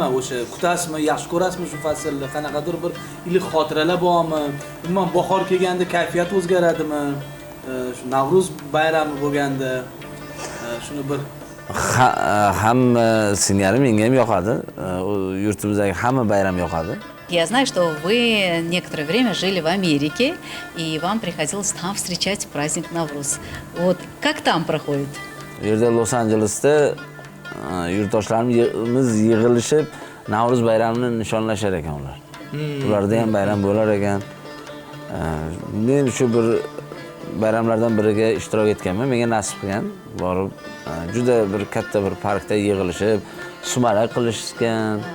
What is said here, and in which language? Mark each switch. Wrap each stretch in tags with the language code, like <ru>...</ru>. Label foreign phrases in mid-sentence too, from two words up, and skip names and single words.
<uz>O'sha kutasizmi, yaxshi ko'rasizmi shu faslni? Qanaqadir bir iliq xotiralar bormi? Umuman bahor kelganda kayfiyat o'zgaradimi? Shu Navruz bayrami bo'lganda shuni bir hamma singari menga ham yoqadi. Yurtimizdagi hamma bayram yoqadi.</uz> <ru>Я знаю, что вы некоторое время жили в Америке, и вам приходилось там встречать праздник Навруз. Вот как там проходит?</ru> <uz>Bu yerda Los-Anjelesda yurtdoshlarimiz yig'ilishib Navruz bayramini nishonlashar ekan ular. Ularda ham bayram bo'lar ekan. Men shu bir bayramlardan biriga ishtirok etganman. Menga nasib qilgan. Borib juda bir katta bir parkda yig'ilishib, sumalak qilishgan.</uz>